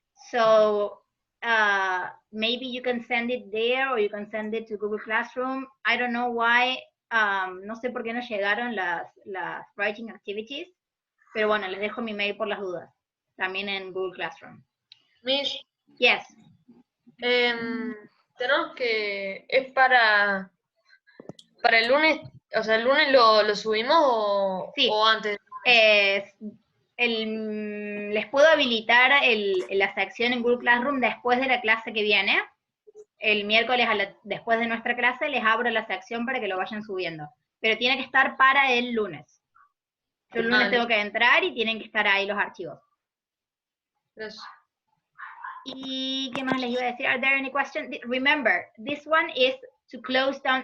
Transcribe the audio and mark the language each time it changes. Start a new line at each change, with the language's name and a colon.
English: So maybe you can send it there or you can send it to Google Classroom. I don't know why,
Spanish: no sé por qué no llegaron las
English: writing activities,
Spanish: pero bueno, les dejo mi mail por las dudas, también en Google Classroom.
English: Miss, Yes.
Spanish: tenemos que, es para el lunes, o sea, el lunes lo subimos Sí. o antes. Les puedo habilitar la sección en Google Classroom después de la clase que viene. El miércoles, después de nuestra clase, les abro la sección para que lo vayan subiendo. Pero tiene que estar para el lunes. Yo el lunes Vale. tengo que entrar y tienen que estar ahí los archivos. Gracias. ¿Y qué más les iba a decir?
English: Are there any questions? Remember, this one is to close down.